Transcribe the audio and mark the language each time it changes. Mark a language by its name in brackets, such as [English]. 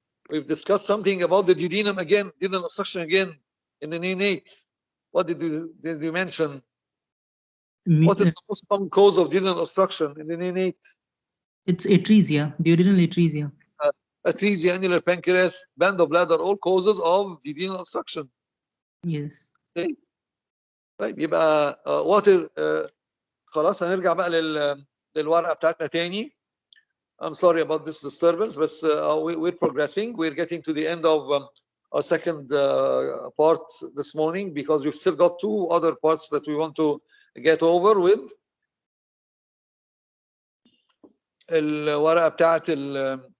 [English] We've discussed something about the duodenum again, duodenal obstruction again in the neonate. What did you mention? What is the most common cause of duodenal obstruction in the neonate? It's atresia, duodenal atresia. Atresia, annular pancreas, band of lead are all causes of duodenal obstruction. Yes. Okay. [Arabic] طيب يبقى [English] what is [Arabic] خلاص هنرجع بقى للورقة بتاعتنا تاني. [English] I'm sorry about this disturbance, but we're progressing. We're getting to the end of our second part this morning because we've still got two other parts that we want to get over with.